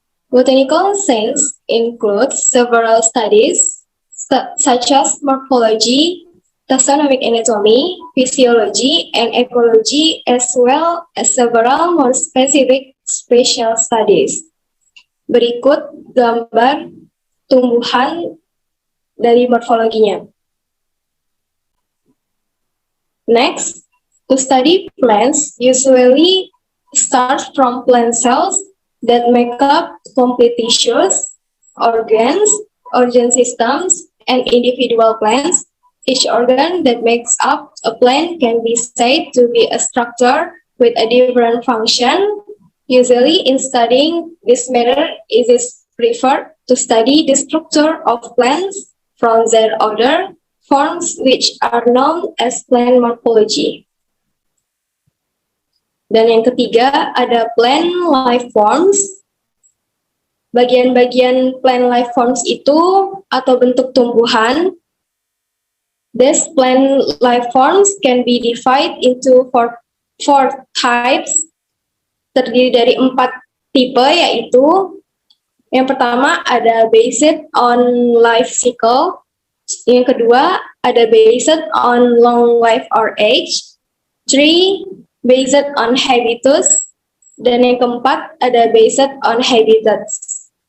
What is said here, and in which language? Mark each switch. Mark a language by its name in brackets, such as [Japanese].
[English] Botanical science includes several studies such as morphology, taxonomic anatomy, physiology, and ecology, as well as several more specific special studies. [Indonesian] Berikut gambar tumbuhan dari morfologinya. [English] Next, to study plants usually start from plant cells that make up complete tissues, organs, organ systems, and individual plants. Each organ that makes up a plant can be said to be a structure with a different function. Usually, in studying this matter, it is preferred to study the structure of plants from their other forms, which are known as plant morphology. [Indonesian] Dan yang ketiga, ada plant life forms. Bagian-bagian plant life forms itu atau bentuk tumbuhan. [English] These plant life forms can be divided into four types. [Indonesian] Terdiri dari 4 tipe, yaitu yang pertama ada [English] based on life cycle, [Indonesian] Yang kedua, ada [English] based on long life or age. [Indonesian] 3, [English] based on habitus. [Indonesian] Dan yang keempat, ada [English] based on habitats.